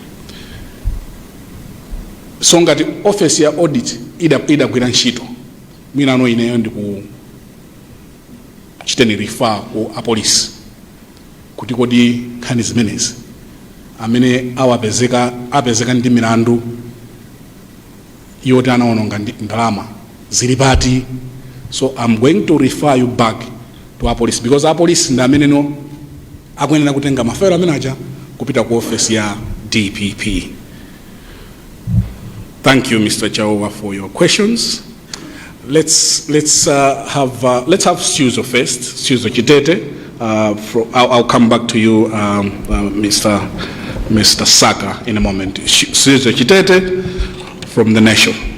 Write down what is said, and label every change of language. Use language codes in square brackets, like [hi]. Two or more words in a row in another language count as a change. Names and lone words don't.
[ny] So ngati office ya audit idagwira ntchito, mwinano ineyo ndiku chiteni refer ku apolisi kuti kodi nkhani zimenezi amene apezeka ndi milandu yoti anaononga ndalama zili pati. [en] So I'm going to refer you back to a police, [ny] because a police ndi amene no akuyenera kutenga mafailo amene aja kupita ku office ya DPP. [en] Thank you, Mr. Chakwera, for your questions. Let's have Suzo first. Suzo Chitete. I'll come back to you, Mr. Saka, in a moment. Suzo Chitete from The Nation.